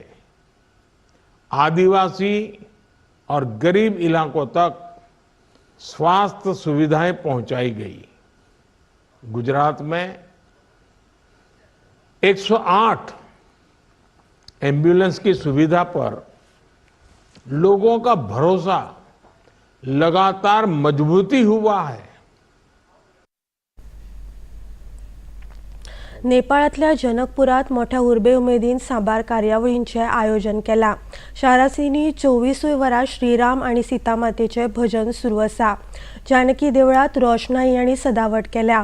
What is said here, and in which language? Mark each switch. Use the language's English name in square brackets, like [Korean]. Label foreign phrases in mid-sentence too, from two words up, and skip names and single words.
[Hindi] आदिवासी और गरीब इलाकों तक स्वास्थ्य सुविधाएं पहुंचाई गई. गुजरात में 108 एम्बुलेंस की सुविधा पर लोगों का भरोसा लगातार मजबूती हुआ है. [Konkani] नेपाळांतल्या जनकपुरात मोठ्या उर्बे उमेदीन साबार कार्यावळींचे आयोजन केला. शारांनी 24 वरां श्रीराम आनी सीतामातेचे भजन सुरू आसा. जानकी देवळांत रोशनाई आनी सजावट केल्या.